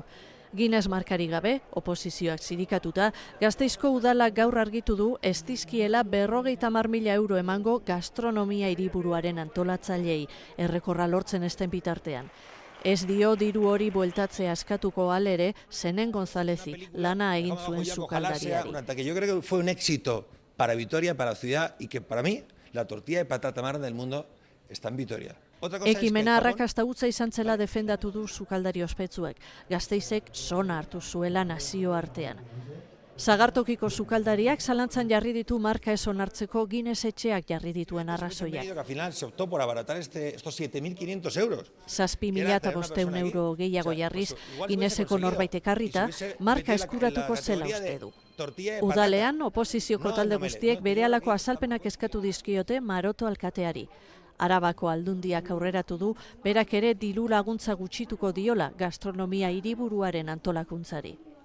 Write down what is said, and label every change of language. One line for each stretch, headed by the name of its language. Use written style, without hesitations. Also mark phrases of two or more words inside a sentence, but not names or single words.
Basque: Guinness markari gabe, oposizioak zirikatuta, Gasteizko udalak gaur argitu du ez dizkiela 50.000 euro emango gastronomia hiriburuaren antolatzaileei, errekorra lortzen esten bitartean. Ez dio diru hori bueltatzea askatuko alere Senen Gonzálezi lana egin zuen sukaldariari.
Spanish: Yo creo que fue un éxito para Vitoria, para la ciudad, y que para mí la tortilla de patata más grande del mundo está en Vitoria.
Basque: Ekimena arrakasta hutsa izan zela defendatu du sukaldari ospetsuek. Gasteizek sona hartu zuela nazio artean. Sagartokiko sukaldariak zalantzan jarri ditu marka ez onartzeko Guinness etxeak jarri dituen arrazoiak.
Spanish: Al final se optó por abaratar estos 7.500 euros.
Basque: 7.500 euro gehiago jarriz, Guinnesseko norbait ekarrita, marka eskuratuko zela uste du. Udalean, oposizioko talde guztiek berehalako azalpenak eskatu dizkiote Maroto alkateari. Arabako Aldundiak aurreratu du, berak ere diru laguntza gutxituko diola gastronomia hiriburuaren antolakuntzari.